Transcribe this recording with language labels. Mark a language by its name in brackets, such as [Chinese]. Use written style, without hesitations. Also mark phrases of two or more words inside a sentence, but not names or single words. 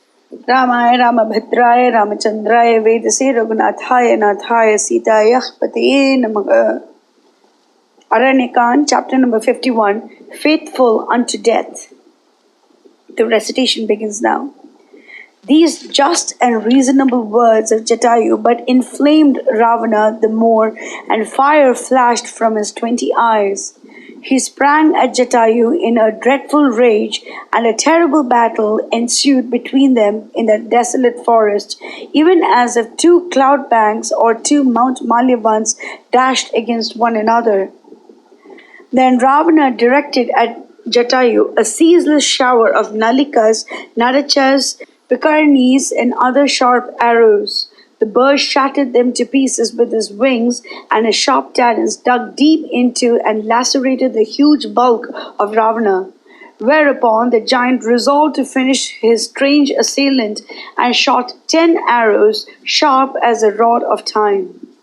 [Sanskrit] Ramaya Ramabhadraya Ramachandraya Vedase Raghunathaya Nathaya Sitaya Pataye Namaha. [English] Aranya chapter number 51, Faithful unto Death. The recitation begins now. These just and reasonable words of Jatayu but inflamed Ravana the more, and fire flashed from his 20 eyes. He sprang at Jatayu in a dreadful rage, and a terrible battle ensued between them in the desolate forest, even as if two cloud banks or two Mount Malyavans dashed against one another. Then Ravana directed at Jatayu a ceaseless shower of nalikas, narachas, picarinnis, and other sharp arrows. The bird shattered them to pieces with his wings, and his sharp talons dug deep into and lacerated the huge bulk of Ravana. Whereupon the giant resolved to finish his strange assailant and shot 10 arrows, sharp as a rod of time.